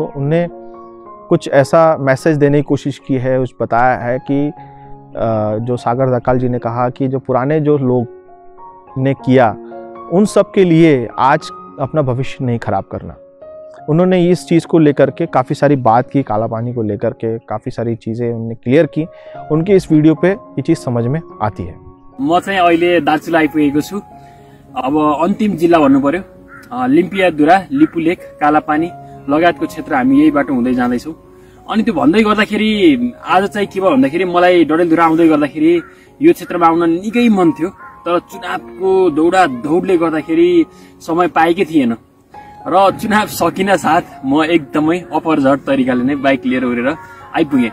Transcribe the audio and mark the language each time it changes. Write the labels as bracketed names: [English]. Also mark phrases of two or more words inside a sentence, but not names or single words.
[Hindi] उनने कुछ ऐसा मैसेज देने की कोशिश की है, उस बताया है कि जो सागर ढकाल जी ने कहा कि जो पुराने जो लोग ने किया उन सब के लिए आज अपना भविष्य नहीं खराब करना। उन्होंने इस चीज़ को लेकर के काफ़ी सारी बात की, काला पानी को लेकर के काफ़ी सारी चीज़ें उन्होंने क्लियर की। उनके इस वीडियो पे ये चीज़ समझ में आती है। [Nepali] म चाहिँ अहिले दार्चुला आइपुगेको छु। अब अन्तिम जिल्ला भन्नु पर्यो, लिम्पियाधुरा, लिपुलेक, कालापानी लगायतको क्षेत्र हामी यही बाटो हुँदै जाँदैछौँ। अनि त्यो भन्दै गर्दाखेरि आज चाहिँ के भयो भन्दाखेरि मलाई डडेलधुरा आउँदै गर्दाखेरि यो क्षेत्रमा आउन निकै मन थियो, तर चुनावको दौडा दौडले गर्दाखेरि समय पाएकै थिएन र चुनाव सकिन साथ म एकदमै अपरझट तरिकाले नै बाइक लिएर उडेर आइपुगेँ।